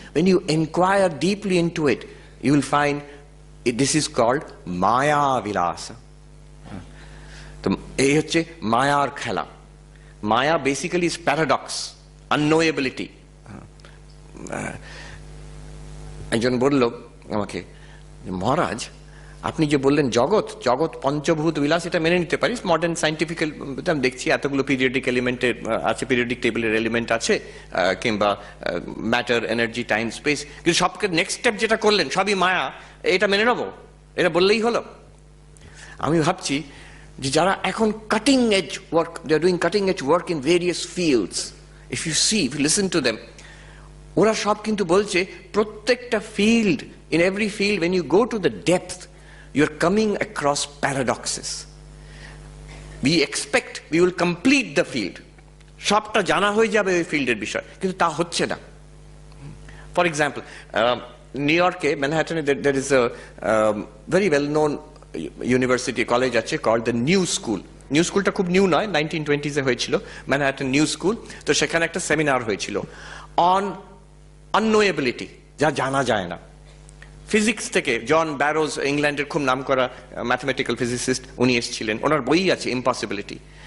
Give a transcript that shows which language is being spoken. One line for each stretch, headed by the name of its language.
English: when you inquire deeply into it, you will find this is called maya bilas.
Bangla: তো এই হচ্ছে মায়ার খেলা।
English: Maya basically is paradox, unknowability.
Bangla: একজন বলল আমাকে, মহারাজ আপনি যে বললেন জগৎ জগৎ পঞ্চভূত বিলাস, এটা মেনে নিতে পারি, মডার্ন সাইন্টিফিক আমি দেখছি এতগুলো পিরিয়ডিক এলিমেন্টের আছে, পিরিয়ডিক টেবিলের এলিমেন্ট আছে, কিংবা ম্যাটার, এনার্জি, টাইম, স্পেস, কিন্তু সবকে নেক্সট স্টেপ যেটা করলেন সবই মায়া, এটা মেনে নেবো, এটা বললেই হলো? আমি ভাবছি যে যারা এখন
English: cutting edge work, they are doing cutting edge work in various fields, if you see, if you listen to them,
Bangla: ওরা সব কিন্তু বলছে প্রত্যেকটা field,
English: in every field, when you go to the depth, you're coming across paradoxes. We expect we will complete the field,
Bangla: সবটা জানা হয়ে যাবে ওই ফিল্ডের বিষয়, কিন্তু তা হচ্ছে না।
English: For example, New ইয়র্কে ম্যানহাটনে there is a very well known university college আছে called the New School.
Bangla: New স্কুলটা খুব নিউ নয়, 1920s এ হয়েছিল, ম্যানহাটন নিউ স্কুল। তো সেখানে একটা সেমিনার হয়েছিল অন আননোয়েবিলিটি, যা জানা যায় না। ফিজিক্স থেকে জন ব্যারোজ, ইংল্যান্ডের খুব নামকরা ম্যাথমেটিক্যাল ফিজিসিস্ট, উনি এসেছিলেন, ওনার বই আছে ইম্পসিবিলিটি।